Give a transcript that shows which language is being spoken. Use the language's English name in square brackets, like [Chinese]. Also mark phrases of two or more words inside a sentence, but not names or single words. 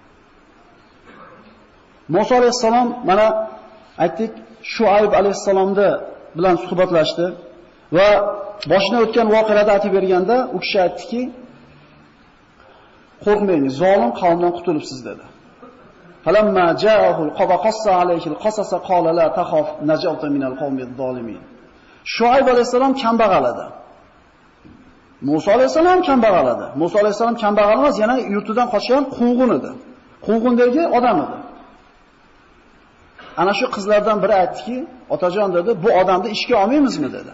[Uzbek] Musa alayhisalom mana aytdik, Shuayb alayhisalomda bilan suhbatlashdi va boshidan o'tgan voqealarni aytib berganda u kishi aytdiki, qo'rqmang, zolim qavmdan qutulibsiz dedi. [Arabic] فلما جاءه قص عليه القصص قال لا تخف نجوت من القوم الظالمين. [Uzbek] Shuayb alayhisalom kambag'al edi. Musa alayhisalom kambag'al edi. Musa alayhisalom kambag'al emas, yana yurtidan qochgan quvg'in edi. Quvg'indagi odam edi. Ana shu qizlardan biri aytdiki, otajon dedi, bu odamni ishga olmaymizmi dedi.